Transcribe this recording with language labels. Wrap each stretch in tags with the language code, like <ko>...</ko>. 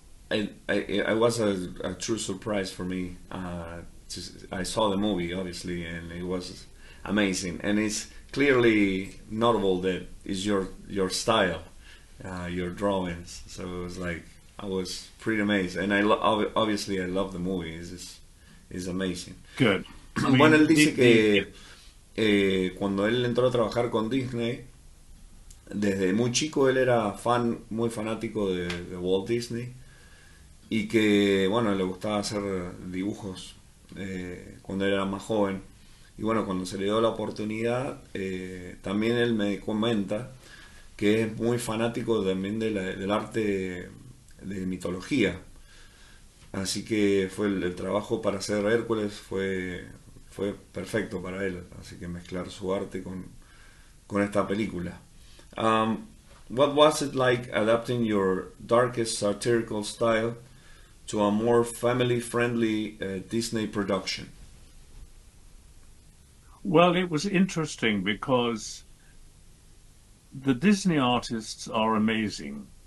<en>I was a true surprise for me. I saw the movie, obviously, and it was amazing. And it's clearly notable that it's your style, your drawings. So it was like, I was pretty amazed. And obviously I love the movie. It's amazing. Good.</en> <es>Bueno, él dice que cuando él entró a trabajar con Disney, desde muy chico él era muy fanático de Walt Disney, y que bueno, le gustaba hacer dibujos cuando era más joven, y bueno, cuando se le dio la oportunidad, también él me comenta que es muy fanático también del arte de mitología, así que fue el trabajo para hacer Hércules fue perfecto para él, así que mezclar su arte con esta película.</es> <en>What was it like adapting your darkest satirical style to a more family-friendly Disney production? Well, it was interesting because the Disney artists are amazing.</en>